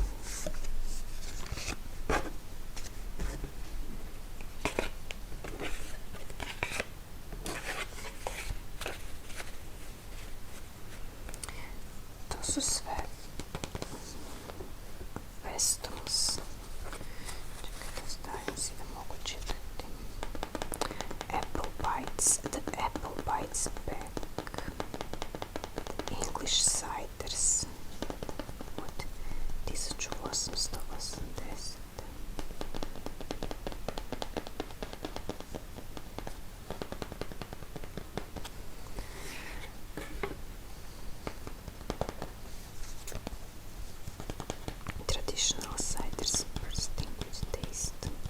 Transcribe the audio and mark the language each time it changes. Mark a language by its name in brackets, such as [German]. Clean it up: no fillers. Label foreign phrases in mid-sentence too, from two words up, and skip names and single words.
[Croatian] To su sve Westons. Čekajte, stavim si da mogu čitati. [English] Apple Bites, the Apple Bites bag. English ciders od 1880. Traditional ciders bursting with taste.